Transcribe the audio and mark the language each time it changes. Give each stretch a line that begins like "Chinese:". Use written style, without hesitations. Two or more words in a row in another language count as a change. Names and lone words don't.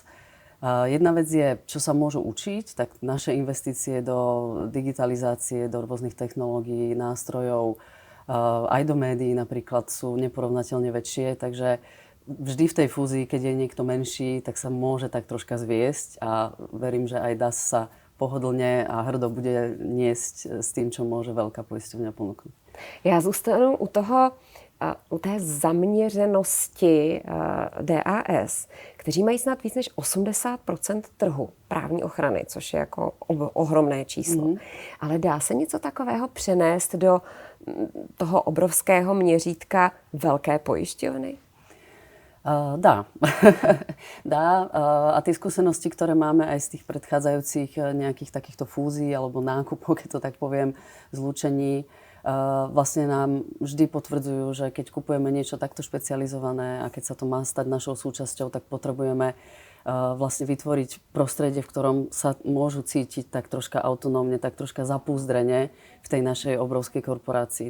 Slovak: Jedna vec je, čo sa môžu učiť, tak naše investície do digitalizácie, do rôznych technológií, nástrojov, aj do médií napríklad sú neporovnateľne väčšie, takže vždy v tej fúzii, keď je niekto menší, tak sa môže tak troška zviesť a verím, že aj DAS sa pohodlne a hrdo bude niesť s tým, čo môže veľká poisťovňa ponúknuť.
Czech: Já zůstanu u té zaměřenosti DAS, kteří mají snad víc než 80% trhu právní ochrany, což je jako ohromné číslo. Ale dá se něco takového přenést do toho obrovského měřítka velké pojišťovny? Dá. Dá.
Slovak: A tie skúsenosti, ktoré máme aj z tých predchádzajúcich nejakých takýchto fúzií alebo nákupov, keď to tak poviem, zlúčení, vlastne nám vždy potvrdzujú, že keď kupujeme niečo takto špecializované a keď sa to má stať našou súčasťou, tak potrebujeme vlastne vytvoriť prostredie, v ktorom sa môžu cítiť tak troška autonómne, tak troška zapúzdrene v tej našej obrovskej korporácii.